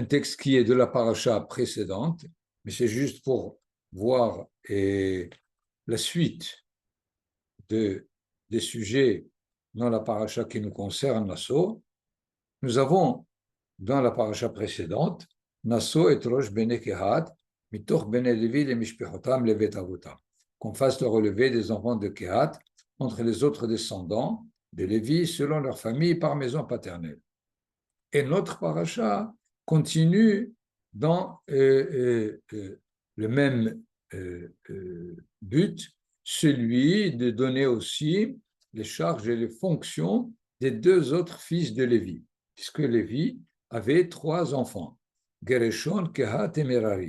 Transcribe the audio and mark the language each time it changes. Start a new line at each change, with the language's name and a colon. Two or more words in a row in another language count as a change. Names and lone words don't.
French: texte qui est de la paracha précédente, mais c'est juste pour voir la suite des sujets dans la paracha qui nous concerne, Nassau. Nous avons dans la paracha précédente,
Hebrew: נשא את ראש בני קהת מתוך בני לוי למשפחתם לבית אבתם,
French: qu'on fasse le relevé des enfants de Kehat entre les autres descendants de Lévi selon leur famille par maison paternelle. Et notre paracha continue dans le même but, celui de donner aussi les charges et les fonctions des deux autres fils de Lévi, puisque Lévi avait trois enfants, Gereshon, Kehat et Merari.